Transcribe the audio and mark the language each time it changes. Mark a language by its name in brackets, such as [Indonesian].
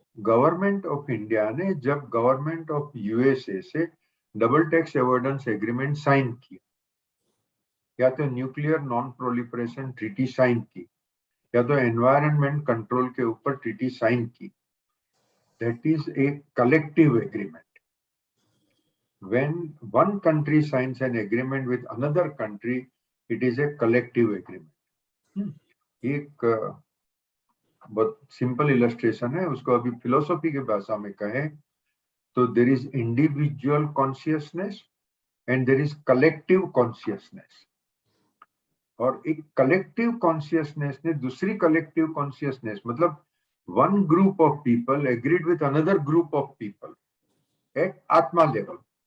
[Hindi] Government of India ने जब government of USA से double tax avoidance agreement sign किया, या तो nuclear non proliferation treaty sign की, या तो एनवायरनमेंट कंट्रोल के ऊपर ट्रीटी साइन की, [English] That is a collective agreement. When one country signs an agreement with another country, it is a collective agreement. [Hindi] एक बहुत सिंपल इलस्ट्रेशन है, उसको अभी फिलोसॉफी के भाषा में कहें तो [English] There is individual consciousness and there is collective consciousness. [Hindi] और एक कलेक्टिव कॉन्शियसनेस ने दूसरी कलेक्टिव कॉन्शियसनेस, मतलब [English] one group of people [Hindi] agreed with another group of people at आत्मा लेवल।